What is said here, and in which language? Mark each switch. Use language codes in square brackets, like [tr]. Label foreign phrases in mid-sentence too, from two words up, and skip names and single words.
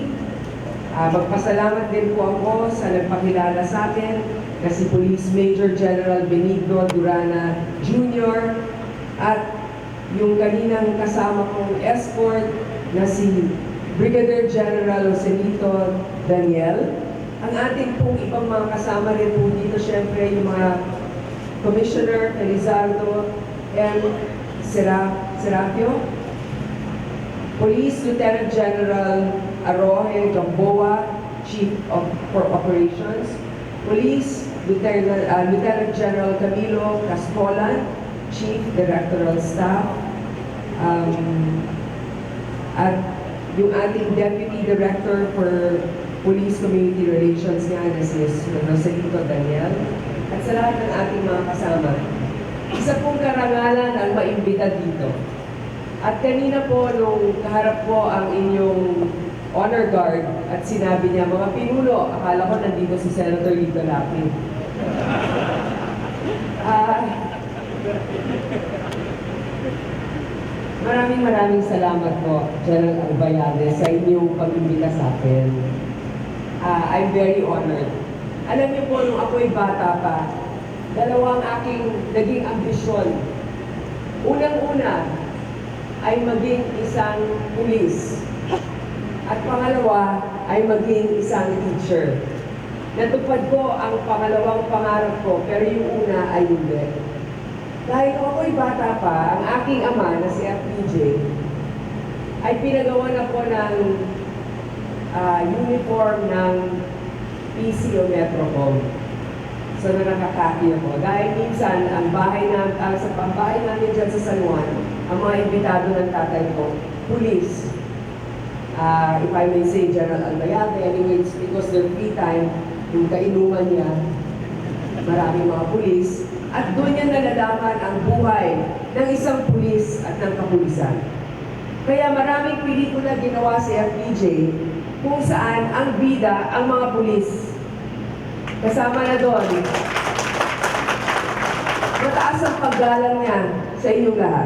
[tl] Magpasalamat din po ako sa nagpakilala sa atin na si Police Major General Benigno Durana Jr. at yung kaninang kasama kong escort na si Brigadier General Joselito Daniel. Ang ating pong ibang mga kasama rin po dito, syempre yung mga Commissioner Elizardo M. [en] Serapio, Police Lieutenant General Aroje Gamboa, Chief for Operations, Police Lieutenant General Camilo Cascolan, Chief Directorial Staff, [tl] at yung ating [en] Deputy Director for Police Community Relations [tl] nga na si Joselito Daniel, at sa lahat ng ating mga kasama. Isa pong karangalan ang maimbita dito. At kanina po, nung kaharap po ang inyong [en] honor guard [tl] at sinabi niya, mga pinulo, akala ko nandito si Senator Lito Lapid. Maraming salamat po, General Albayalde, sa inyong pag-imbita sa akin. [en] I'm very honored. [tl] Alam niyo po, nung ako'y bata pa, dalawang aking naging ambisyon. Unang-una ay maging isang pulis. At pangalawa ay maging isang teacher. Natupad ko ang pangalawang pangarap ko, pero yung una ay hindi. Dahil kung ako'y bata pa, ang aking ama na si FPJ ay pinagawa na po ng uniform ng PC o Metrocom. So nakakaki ako. Dahil minsan, sa pambahay namin dyan sa San Juan, ang mga imbitado ng tatay ko, police. [en] If I may say, General Albayate, anyways, because their free time, [tl] yung kainuman niya, maraming mga pulis, at doon niya nalalaman ang buhay ng isang pulis at ng kapulisan. Kaya maraming pelikula ginawa si FPJ kung saan ang bida ang mga pulis. Kasama na doon, mataas ang paggalang niya sa inyong lahat.